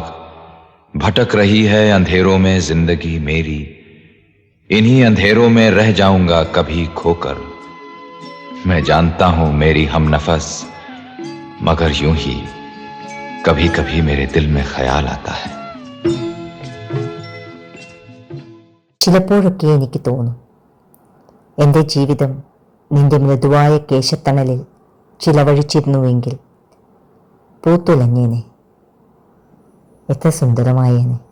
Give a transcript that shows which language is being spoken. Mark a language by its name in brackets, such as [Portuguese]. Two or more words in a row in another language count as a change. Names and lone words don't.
[Hindi] भटक रही है अंधेरों में जिंदगी मेरी. इन्हीं अंधेरों में रह जाऊंगा कभी खोकर. मैं जानता हूं मेरी हमनफस, मगर यूं ही कभी कभी मेरे दिल में ख्याल आता है. [Malayalam] ചിലപ്പോഴൊക്കെ എനിക്ക് തോന്നും, എൻ്റെ ജീവിതം നിന്റെ മൃദുവായ കേശത്തണലിൽ ചിലവഴിച്ചിരുന്നുവെങ്കിൽ പൂത്തുലഞ്ഞേനെ, എത്ര സുന്ദരമായേനെ.